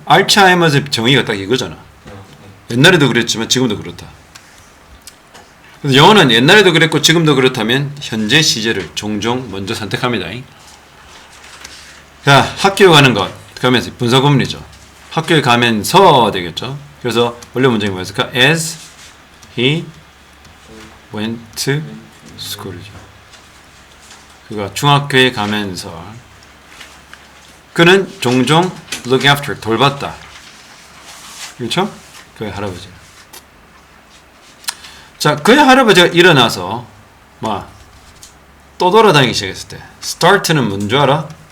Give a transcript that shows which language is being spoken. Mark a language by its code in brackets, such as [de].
[ko] 알츠하이머의 정의가 딱 이거잖아. 옛날에도 그랬지만 지금도 그렇다. 그래서 영어는 옛날에도 그랬고 지금도 그렇다면 현재 시제를 종종 먼저 선택합니다. 자, 학교에 가는 것 가면서 분사 구문이죠. 학교에 가면서 되겠죠. 그래서 원래 문장이 뭐였을까? [en] As he went to school [ko] 이죠. 그가 중학교에 가면서 그는 종종 [en] look after [ko] 돌봤다. 그렇죠? 그의 할아버지. 자, 그의 할아버지가 일어나서 또 돌아다니기 시작했을 때 start는 뭔 줄 알아?